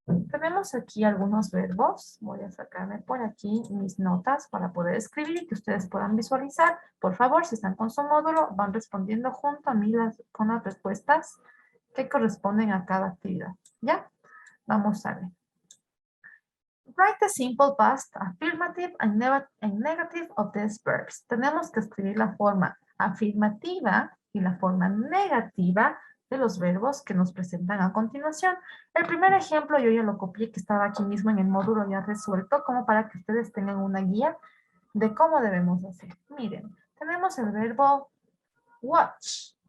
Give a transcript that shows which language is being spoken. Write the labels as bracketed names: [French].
[Spanish] Tenemos aquí algunos verbos. Voy a sacarme por aquí mis notas para poder escribir y que ustedes puedan visualizar. Por favor, si están con su módulo, van respondiendo junto a mí con las respuestas que corresponden a cada actividad. ¿Ya? Vamos a ver. [English] Write the simple past, affirmative and negative of these verbs. [Spanish] Tenemos que escribir la forma afirmativa y la forma negativa de los verbos que nos presentan a continuación. El primer ejemplo yo ya lo copié, que estaba aquí mismo en el módulo ya resuelto, como para que ustedes tengan una guía de cómo debemos hacer. Miren, tenemos el verbo watch.